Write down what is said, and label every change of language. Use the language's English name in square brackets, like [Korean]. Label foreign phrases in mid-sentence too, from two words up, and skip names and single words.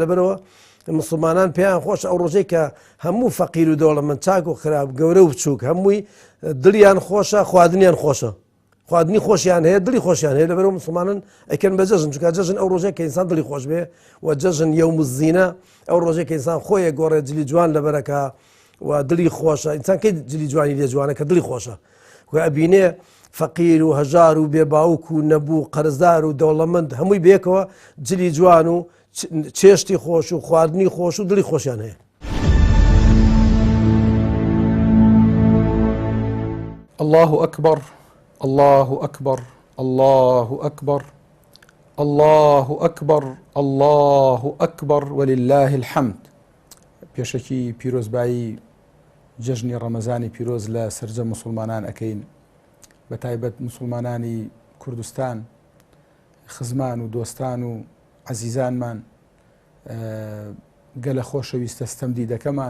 [Central Kurdish] لەبەرەوە مسلمانان پێیان خۆش ئەو ڕۆژەی کە هەموو فەقیر و دەوڵەمەند چاک و خراپ گەورە و بچووک هەمووی دڵیان خۆشە، خواردنیان خۆشە، خواردنی خۆشیان هەیە، دڵی خۆشیان هەیە، لەبەرەوە مسلمانان ئەیکەن بە جەژن، چونکە جەژن ئەو ڕۆژەیە کە ئینسان دڵی خۆش بێ و جەژن [Arabic] یەوم الزینە، [Central Kurdish] ئەو ڕۆژەیە کە ئینسان خۆیە گۆڕێ جلی جوان لەبەرەکە و دڵی خۆشە. ئینسان کەی جلی جوانی لێ جوانە کە دڵی خۆشە، ئەبینێ فەقیر و هەژار و بێباوک و نەبوو قەرزدار و دەوڵەمەند هەمووی بێکەوە جلی جوان و چێشتی خۆش و خواردنی خۆش و دڵی خۆشیان هەیە. [Arabic] الله أكبر الله أكبر الله أكبر الله أكبر الله أكبر ولله الحمد. [Central Kurdish] پێشەکی پیرۆزبایی جەژنی ڕەمەزانی پیرۆز لە سەرجەم مسلمانان ئەکەین، بە تایبەت مسلمانانی کوردستان، خزمان و دۆستان و عەزیزانمان، گەلە خۆشەویستە ستەمدیدەکەمان.